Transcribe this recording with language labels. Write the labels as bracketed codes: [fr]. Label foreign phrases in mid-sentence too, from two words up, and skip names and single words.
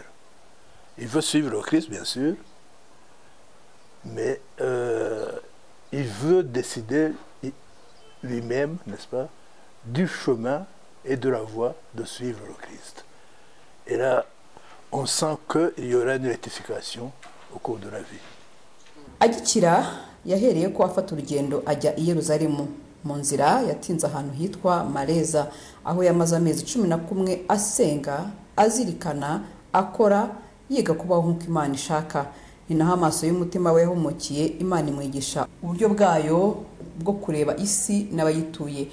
[fr] Il veut suivre le Christ, bien sûr, mais il veut décider lui-même, n'est-ce pas, du chemin et de la voie de suivre le Christ. Et là, on sent qu'il y aura une rectification au cours de la vie. [rw] Agikira yahereye ko afata urugendo ajya i Yerusalemu. Mu nzira yatinze ahantu hitwa Mareza, aho yamaze amezi 11 asenga, azirikana, akora, yiga kubaho nk'uko Imana ishaka. Ni naho amaso y'umutima we yahumukiye, Imana imwigisha uburyo bwayo bwo kureba isi n'abayituye.